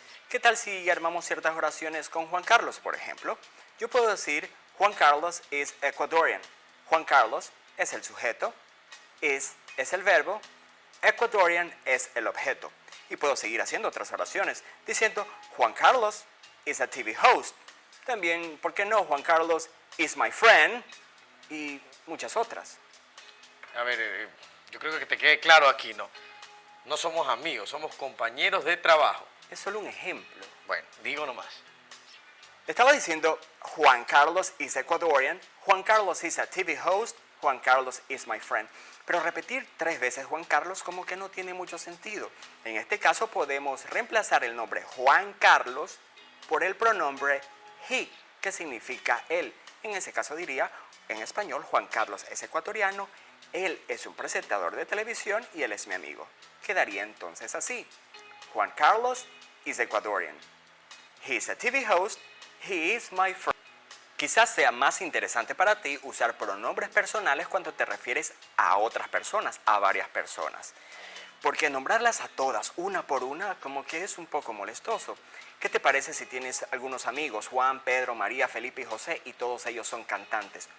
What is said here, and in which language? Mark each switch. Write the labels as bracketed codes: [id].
[es] ¿Qué tal si armamos ciertas oraciones con Juan Carlos, por ejemplo? Yo puedo decir, [en] Juan Carlos is Ecuadorian. [es] Juan Carlos es el sujeto, es el verbo, Ecuadorian es el objeto. Y puedo seguir haciendo otras oraciones, diciendo [en] Juan Carlos is a TV host. [es] También, ¿por qué no? [en] Juan Carlos is my friend. [es] Y muchas otras. A ver, yo creo que te quede claro aquí, ¿no? No somos amigos, somos compañeros de trabajo. Es solo un ejemplo. Bueno, digo nomás. Estaba diciendo [en] Juan Carlos is Ecuadorian, Juan Carlos is a TV host, Juan Carlos is my friend. [es] Pero repetir 3 veces Juan Carlos como que no tiene mucho sentido. En este caso podemos reemplazar el nombre Juan Carlos por el pronombre [en] he, [es] que significa él. En ese caso diría, en español, Juan Carlos es ecuatoriano, él es un presentador de televisión y él es mi amigo. Quedaría entonces así: [en] Juan Carlos is Ecuadorian. He is a TV host, he is my friend. [es] Quizás sea más interesante para ti usar pronombres personales cuando te refieres a otras personas, a varias personas. Porque nombrarlas a todas, una por una, como que es un poco molestoso. ¿Qué te parece si tienes algunos amigos, Juan, Pedro, María, Felipe y José, y todos ellos son cantantes?